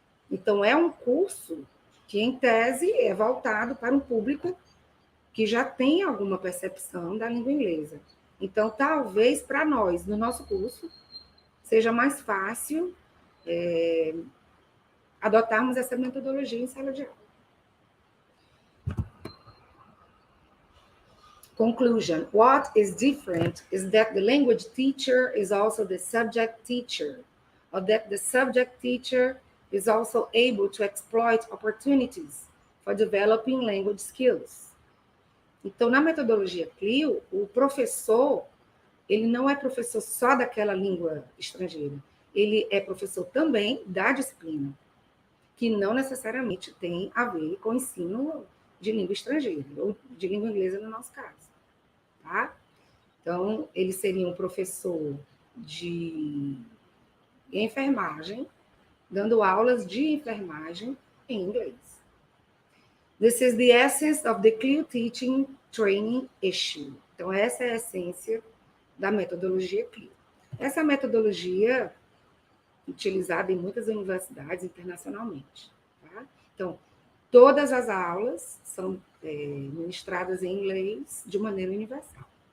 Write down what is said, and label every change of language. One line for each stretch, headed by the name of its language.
Portuguese: Então, é um curso que, em tese, é voltado para um público que já tem alguma percepção da língua inglesa. Então, talvez, para nós, no nosso curso, seja mais fácil adotarmos essa metodologia em sala de aula.
English: Conclusion. What is different is that the language teacher is also the subject teacher, or that the subject teacher is also able to exploit opportunities for developing language skills.
Portuguese: Então, na metodologia CLIO, o professor, ele não é professor só daquela língua estrangeira, ele é professor também da disciplina, que não necessariamente tem a ver com o ensino de língua estrangeira, ou de língua inglesa no nosso caso. Tá? Então, ele seria um professor de enfermagem, dando aulas de enfermagem em inglês.
English: This is the essence of the CLIO Teaching Training Issue.
Portuguese: Então, essa é a essência da metodologia CLIO. Essa metodologia utilizada em muitas universidades internacionalmente. Tá? Então, todas as aulas são ministradas em inglês de maneira universal.